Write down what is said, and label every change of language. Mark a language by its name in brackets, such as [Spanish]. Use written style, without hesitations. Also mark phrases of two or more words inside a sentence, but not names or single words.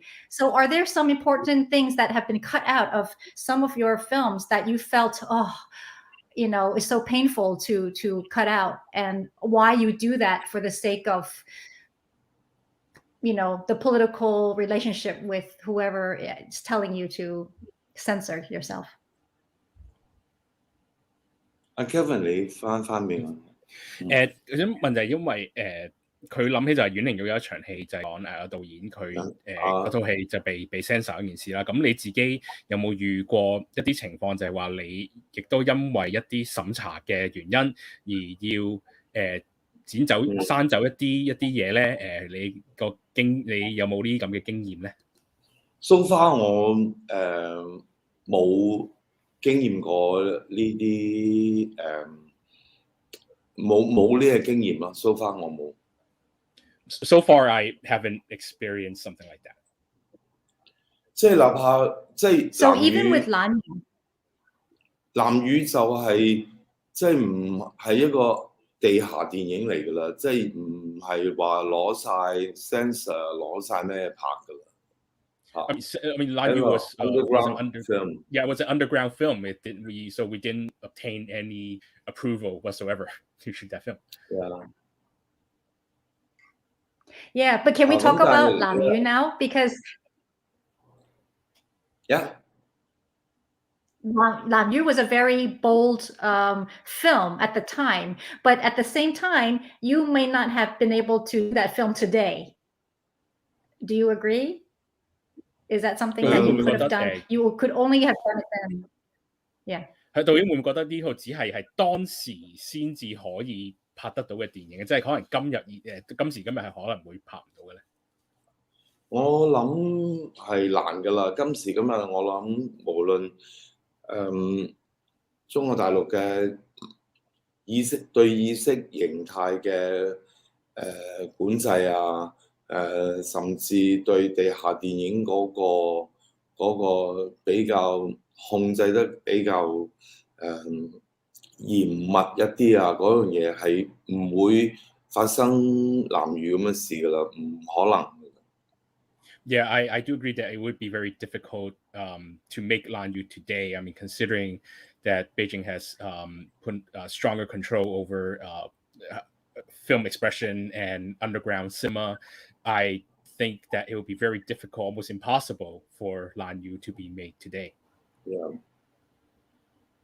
[English] So are there some important things that have been cut out of some of your films that you felt, oh, you know, is so painful to cut out, and why you do that for the sake of, you know, the political relationship with whoever is telling you to censor yourself? [Cantonese] 阿 Kevin 你翻面啊？我想問就係因為佢諗起就係阮玲玉有一場戲就係講導演佢嗰套戲就被 censor 一件事啦。咁你自己有冇遇過一啲情況就係話你亦都因為一啲審查嘅原因而要剪走刪走一啲嘢咧？你有冇呢啲咁嘅經驗咧？ [English] So far [Cantonese] 我冇經驗過呢啲冇呢個經驗啦。 [English] So far [Cantonese] 我冇。 [English] So far I haven't experienced something like that. [Cantonese] 即係哪怕即係 [English] So even with [Cantonese] 藍宇就係即係唔係一個地下電影嚟㗎啦，即係唔係話攞晒 censor 攞晒咩拍㗎啦。 [English] I mean, Lanyu was underground film. Yeah, it was an underground film. So we didn't obtain any approval whatsoever to shoot that film. Yeah, but can we talk about Lam Yu now? Because Lam Yu was a very bold film at the time, but at the same time, you may not have been able to do that film today. Do you agree? Is that something that you could have done? You could only have done it then. Yeah. [Cantonese] 導演會唔會覺得呢套只係當時先至可以拍得到嘅電影，即係可能今時今日係可能會拍唔到嘅咧？我諗係難㗎啦。今時今日我諗無論中國大陸嘅對意識形態嘅管制啊，甚至對地下電影嗰個比較控制得比較嚴密一啲啊，嗰樣嘢係唔會發生藍雨咁嘅事㗎啦，唔可能。 [English] Yeah, I do agree that it would be very difficult to make Lanyu today. I mean, considering that Beijing has put stronger control over film expression and underground cinema, I think that it would be very difficult, almost impossible, for Lanyu to be made today.